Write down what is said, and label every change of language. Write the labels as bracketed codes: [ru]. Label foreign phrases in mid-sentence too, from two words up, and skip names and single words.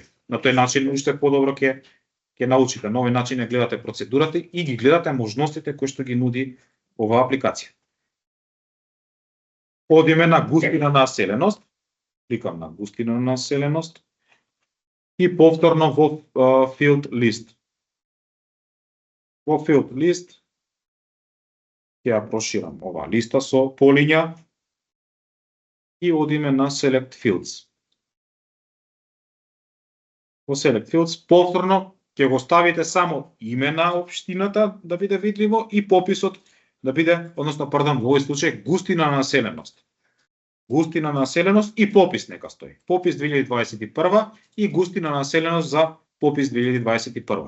[mk] На тој начин уште подобро ќе научите. На овој начин ја гледате процедурата и ги гледате можностите кои што ги нуди оваа апликација. Одиме на густина на населеност, кликам на густина на населеност и повторно во [en] field list. [mk] Во [en] field list [mk] ќе ја проширам оваа листа со полиња и одиме на [en] select fields. [mk] Во [en] select fields [mk] повторно ќе го ставите само име на општината да биде видливо и пописот да биде, односно, пардон, во овој случај густина на населеност. Густина на населеност и попис нека стои. Попис 2021 и густина на населеност за попис 2021.